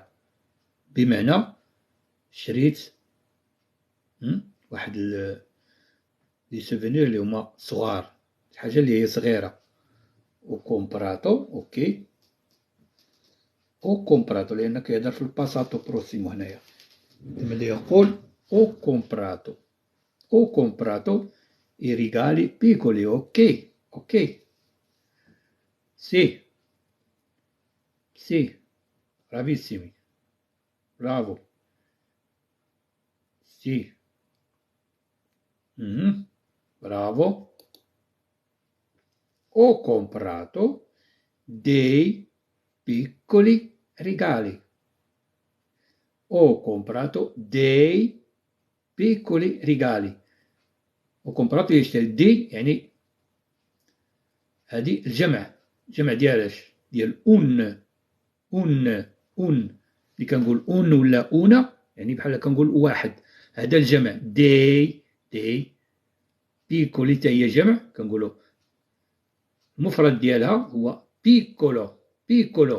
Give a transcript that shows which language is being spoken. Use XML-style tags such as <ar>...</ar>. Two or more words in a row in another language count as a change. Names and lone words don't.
<ar>بمعنى شريت واحد</ar> <fr>les souvenirs</fr> <ar>اللي هما صغار، حاجة اللي هي صغيرة.</ar> <it>ho comprato.</it> <ar>اوكي،</ar> <it>ho comprato</it> <ar>لأنه كيهضر في</ar> <it>passato prossimo</it> <ar>هنايا. ملي يقول</ar> <it>ho comprato, ho comprato i regali piccoli. اوكي اوكي. سي سي، bravissimi. Bravo. Sì. Bravo. Ho comprato dei piccoli regali. Ho comprato dei piccoli regali. Ho comprato</it> <ar>يشتري دي يعني هذه الجمع، جمع ديال اش؟ ديال اون. اللي كنقول اون ولا اونا يعني بحال كنقول واحد، هذا الجمع</ar> <it>dei piccoli</it> <ar>حتى هي جمع كنقولوا المفرد ديالها هو بيكولو.</ar>